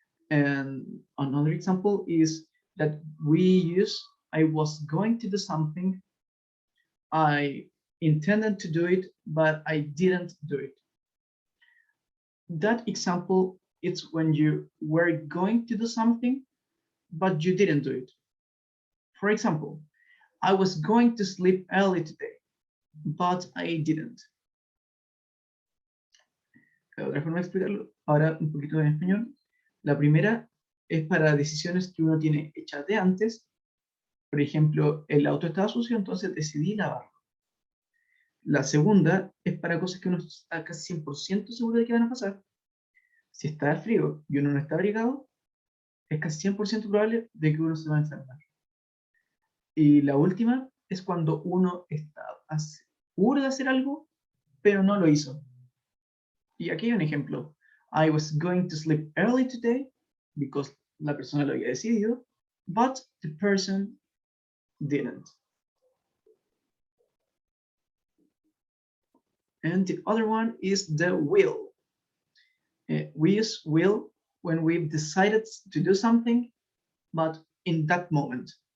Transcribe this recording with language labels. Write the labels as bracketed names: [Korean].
[English] And another example is that we use I was going to do something, I intended to do it, but I didn't do it. That example, it's when you were going to do something, but you didn't do it. For example, I was going to sleep early today, but I didn't. [Spanish] Otra forma de explicarlo, ahora un poquito en español. La primera es para decisiones que uno tiene hechas de antes. Por ejemplo, el auto estaba sucio, entonces decidí lavarlo. La segunda es para cosas que uno está casi 100% seguro de que van a pasar. Si está frío y uno no está abrigado, es casi 100% probable de que uno se va a enfermar. Y la última es cuando uno está seguro de hacer algo, pero no lo hizo. Y aquí hay un ejemplo. [English] I was going to sleep early today, because [Spanish] la persona lo había decidido, [English] but the person didn't. And the other one is the will. We use will when we've decided to do something, but in that moment.